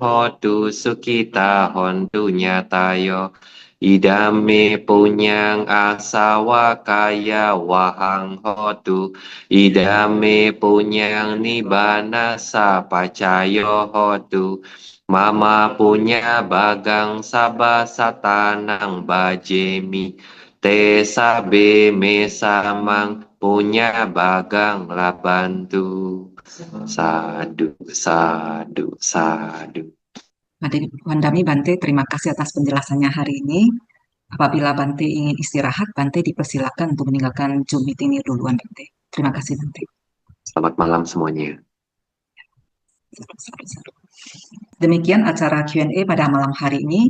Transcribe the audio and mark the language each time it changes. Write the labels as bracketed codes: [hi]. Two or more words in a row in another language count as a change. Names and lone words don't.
[pi] hotu sukita hontu nyatayo idami punyang asawa kaya wahang hotu idami punyang nibana sapacayo hotu Mama punya bagang sabah satanang bajemi te sabe mesamang punya bagang labantu. Sadu, sadu, sadu. Wandami Bante, [id] terima kasih atas penjelasannya hari ini. Apabila Bante ingin istirahat, Bante dipersilakan untuk meninggalkan Zoom meeting ini duluan, Bante. Terima kasih, Bante. Selamat malam semuanya. Demikian acara Q&A pada malam hari ini.